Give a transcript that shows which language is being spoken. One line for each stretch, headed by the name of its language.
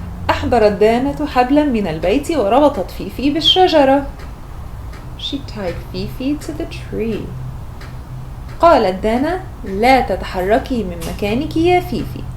Arabic: أحضرت دانة حبلا من البيت وربطت فيفي بالشجرة.
English: She tied Fifi to the tree.
Arabic: قالت دانا لا تتحركي من مكانك يا فيفي.